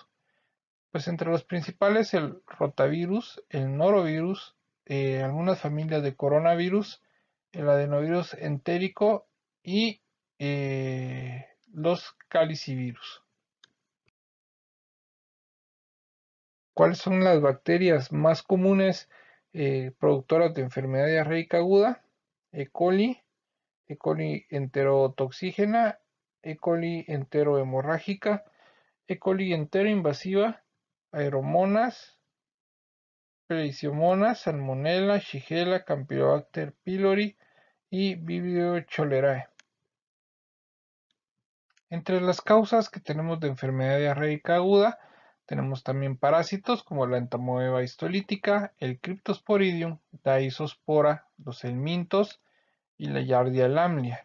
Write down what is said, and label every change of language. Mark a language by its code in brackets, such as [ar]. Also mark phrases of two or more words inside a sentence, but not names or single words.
[es] Pues entre los principales el rotavirus, el norovirus, algunas familias de coronavirus, el adenovirus entérico y los calicivirus. ¿Cuáles son las bacterias más comunes productoras de enfermedad diarreica aguda? E. coli, E. coli enterotoxígena, E. coli enterohemorrágica, E. coli enteroinvasiva, Aeromonas, Pleisiomonas, Salmonella, Shigella, Campylobacter pylori y Vibrio cholerae. Entre las causas que tenemos de enfermedad diarreica aguda, tenemos también parásitos como la entamoeba histolítica, el Cryptosporidium, la isospora, los helmintos y la Giardia lamblia.